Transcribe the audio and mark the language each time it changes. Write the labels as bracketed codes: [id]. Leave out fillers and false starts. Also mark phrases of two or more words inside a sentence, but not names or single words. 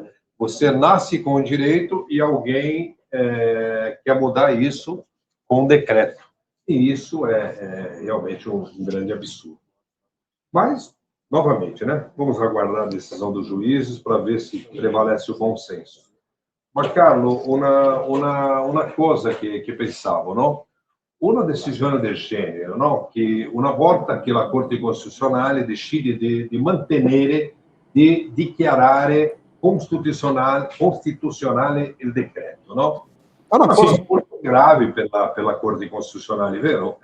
[pt] Você nasce com o direito e alguém quer mudar isso com um decreto. E isso é realmente um grande absurdo. Mas, novamente, né? Vamos aguardar a decisão dos juízes para ver se prevalece o bom senso. Mas, Carlo, uma coisa [it] che pensavo, no? Una decisione del genere, no? Che una volta che la Corte Costituzionale decide di mantenere, di dichiarare costituzionale il decreto, no? È una cosa molto grave per la Corte Costituzionale, vero?